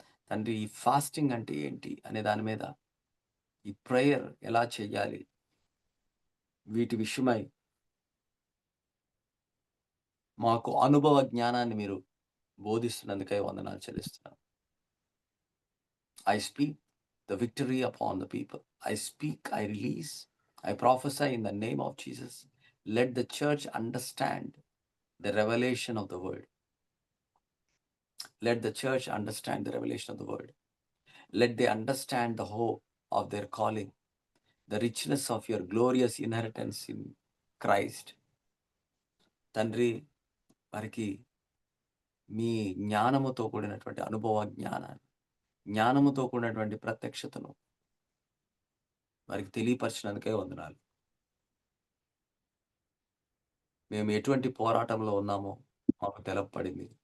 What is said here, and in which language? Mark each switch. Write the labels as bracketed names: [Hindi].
[Telugu] తండ్రి, ఈ ఫాస్టింగ్ అంటే ఏంటి అనే దాని మీద, ఈ ప్రేయర్ ఎలా చేయాలి, వీటి విషయమై మాకు అనుభవ జ్ఞానాన్ని మీరు బోధిస్తున్నందుకై వందనాలు చెల్లిస్తున్నాను. [English] I speak the victory upon the people. I speak, I release, I prophesy in the name of Jesus. Let the church understand the revelation of the word. Let the church understand the revelation of the word. Let they understand the hope of their calling, the richness of your glorious inheritance in Christ. [Telugu] తండ్రి, వారికి మీ జ్ఞానముతో కూడినటువంటి అనుభవ జ్ఞానాన్ని, జ్ఞానముతో కూడినటువంటి ప్రత్యక్షతను వారికి తెలియపరిచినందుకే వందనాలు. మేము ఎటువంటి పోరాటంలో ఉన్నామో మాకు తెలపబడింది.